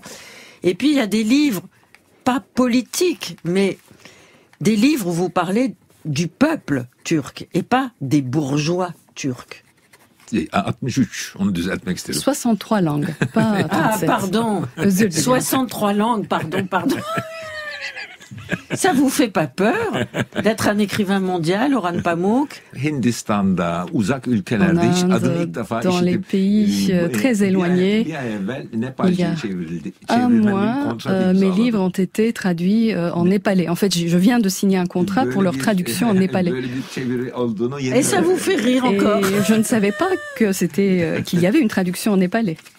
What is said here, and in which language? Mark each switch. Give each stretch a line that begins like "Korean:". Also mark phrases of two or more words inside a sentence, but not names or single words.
French: Et puis il y a des livres, pas politiques, mais des livres où vous parlez du peuple turc et pas des bourgeois turcs. 63 langues, pas 37. Ah, pardon. 63 langues, pardon. Ça vous fait pas peur d'être un écrivain mondial, Orhan Pamuk?
Turkish: Hindistan'da, uzak ülkelerde hiç adını ilk defa
French: dans les pays très éloignés, il y a un mois, mes livres ont été traduits en népalais. En fait, je viens de signer un contrat pour leur traduction en népalais. Et ça vous fait rire encore? Et je ne savais pas que qu'il y avait une traduction en népalais.